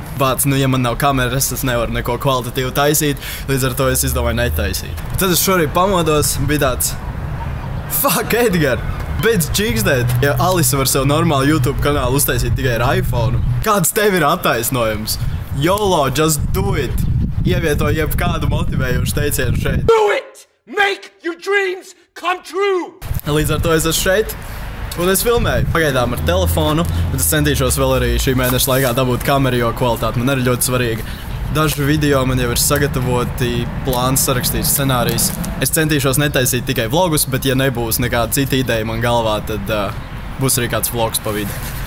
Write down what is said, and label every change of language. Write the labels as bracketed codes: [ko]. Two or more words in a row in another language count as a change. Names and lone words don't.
[lv] Bāc, ja man nav kameras, es nevaru neko kvalitatīvu taisīt, līdz ar to es izdomāju netaisīt. Tad es šorīt pamodos, bija tāds, fuck, Edgar, beidz čīkstēt. Ja Alisa var sev normālu YouTube kanālu uztaisīt tikai ar iPhone, kāds tev ir attaisnojums? [en] YOLO, just do it! [lv] Ievieto jebkādu motivējošu teicienu šeit. [en] Do it! Make your dreams come true! [lv] Līdz ar to es esmu šeit, un es filmēju. Pagaidām ar telefonu, bet es centīšos vēl arī šī mēneša laikā dabūt kameru, jo kvalitāte man arī ļoti svarīga. Daži video man jau ir sagatavoti, plāns sarakstīts, scenārijs. Es centīšos netaisīt tikai vlogus, bet ja nebūs nekāda cita ideja man galvā, tad būs arī kāds vlogs pa vidu.